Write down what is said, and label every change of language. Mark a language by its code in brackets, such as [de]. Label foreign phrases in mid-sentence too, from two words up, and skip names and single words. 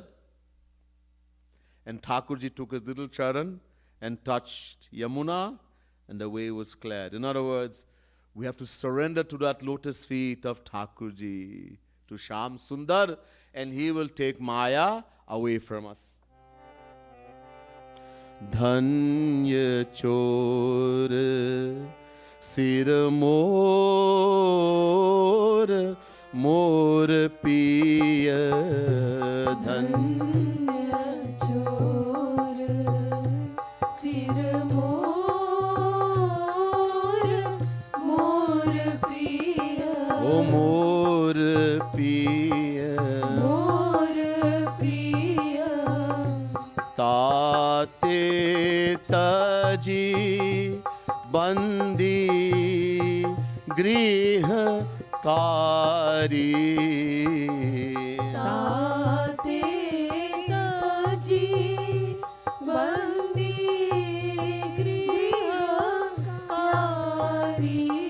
[en] And Thakurji took his little charan and touched Yamuna, and the way was cleared. In other words, we have to surrender to that lotus feet of Thakurji, to Shyam Sundar, and he will take Maya away from us. [bra] धन्य चोर सिर मोर मोर पिया धन्य चोर सिर मोर मोर प्रिय ओ मोर पिया मोर प्रिय ताते तजी बंदी गृहकारी ताते तजी बंदी गृहकारी